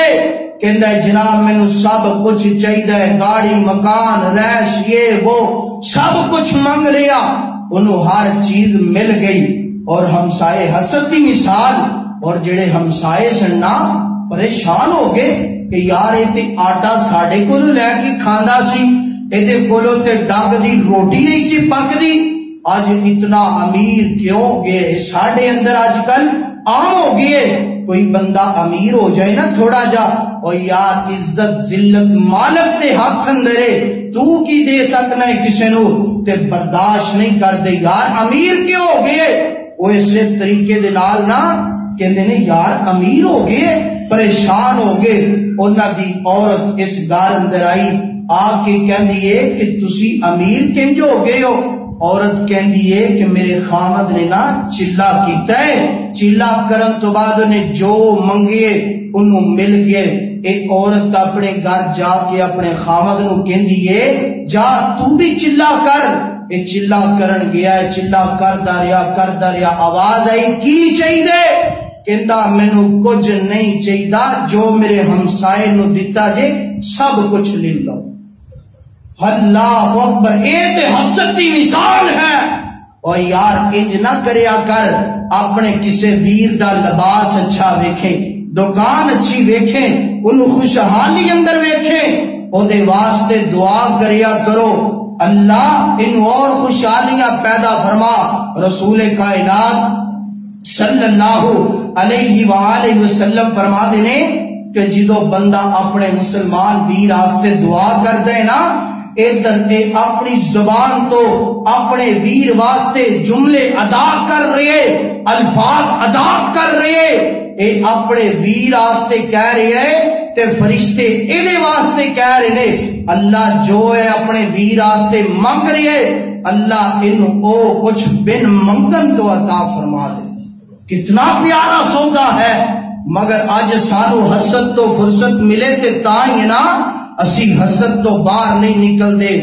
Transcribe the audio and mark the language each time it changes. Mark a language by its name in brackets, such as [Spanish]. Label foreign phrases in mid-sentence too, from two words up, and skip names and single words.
[Punjabi] کہندا ہے جناب مینوں سب کچھ چاہیے، گاڑی، مکان، رہائش، یہ وہ سب کچھ منگ لیا، انہوں ہر چیز مل گئی۔ اور ہمسائے حسد دی مثال، اور جڑے ہمسائے سننا پریشان ہو گئے کہ یار یہ تے آٹا ساڈے کولوں لے کے کھاندا سی، ایدے کولوں تے ڈنگ دی روٹی نہیں سی پکدی، آج اتنا امیر کیوں گئے؟ ساڈے اندر آج کل عام ہو گئے کوئی بندہ امیر ہو جائے نا تھوڑا جا، اور یار عزت ذلت مالک دے ہاتھ اندرے تو کی دے سکنا ہے کسے نو، تے برداشت نہیں کر دے یار امیر کیوں ہو گئے؟ وہ اسے طریقے دے نال نا کہندے نے یار امیر ہو گئے، پریشان ہو گئے۔ انہاں دی عورت اس گھر اندر آئی، آ کے کہندی ہے کہ تسی امیر کنج ہو گئے ہو؟ عورت کہندی ہے کہ میرے خامد نے نا چلا کیتا ہے، چلا کرن تو بعد انہیں جو منگے انہوں مل گئے۔ ایک عورت اپنے گھر جا کے اپنے خامد نو کہندی ہے جا تو بھی چلا کر، اے چلا کرن گیا ہے، چلا کردا رہیا، آواز آئی کی چاہیے؟ کہندا مینوں کچھ نہیں چاہیدا، جو میرے ہمسائے نو دتا جے سب کچھ لے لو۔ [Arabic] اللہ اکبر، [Punjabi] اے تے حسد دی مثال ہے۔ اور یار انج نہ کریا کر، اپنے کسے ویر دا لباس اچھا ویکھیں، دکان اچھی ویکھیں، انہوں خوشحالی اندر ویکھیں، او دے واسطے دعا کریا کرو اللہ ان اور خوشحالیاں پیدا فرما۔ رسول کائنات [Arabic] صلی اللہ علیہ وآلہ وسلم [Punjabi] فرما دینے کہ جدو بندہ اپنے مسلمان ویر واسطے دعا کر دے نا، ادھر اے اپنی زبان تو اپنے ویر واسطے جملے ادا کر رہے، الفاظ ادا کر رہے، اے اپنے ویر واسطے کہہ رہے تے فرشتے ایدے واسطے کہہ رہے، اللہ جو ہے اپنے ویر واسطے منگ رہے، اللہ انہوں او کچھ بن منگن تو عطا فرما دے۔ کتنا پیارا سودا ہے، مگر آج سانو حسد تو فرصت ملے تے تائیں نا اسی حسد تو باہر نہیں نکل دے۔